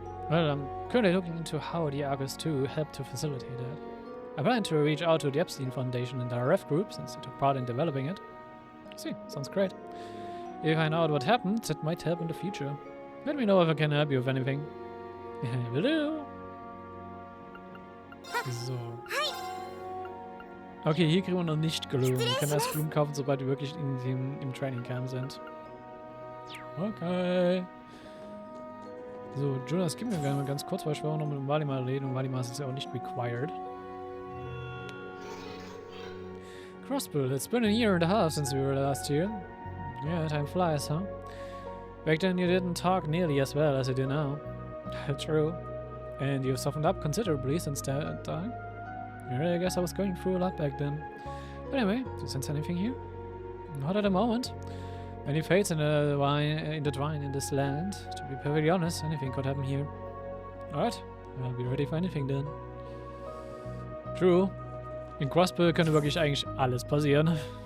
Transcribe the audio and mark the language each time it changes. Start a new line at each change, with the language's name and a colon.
English: Well, I'm currently looking into how the Argus 2 helped to facilitate that. I plan to reach out to the Epstein Foundation and the RF group since they took part in developing it. See, sounds great. If you find out what happened, that might help in the future. Let me know if I can help you with anything. Will do. So.
German: Okay, hier kriegen wir noch nicht Blumen. Wir können erst Blumen kaufen, sobald wir wirklich im Training Camp sind. Okay. So, Jonas, gib mir gerne mal ganz kurz, weil ich will auch noch mit dem Valimar reden und Valimar ist ja auch nicht required.
English: Crossbill, it's been a year and a half since we were last here. Yeah, time flies, huh? Back then you didn't talk nearly as well as you do now. True. And you've softened up considerably since that time. Yeah, I guess I was going through a lot back then. But anyway, do you sense anything here? Not at the moment. Many fates intertwine in this land. To be perfectly honest, anything could happen here. Alright, I'll be ready for anything then. True.
German: In Crossbill könnte wirklich eigentlich alles passieren.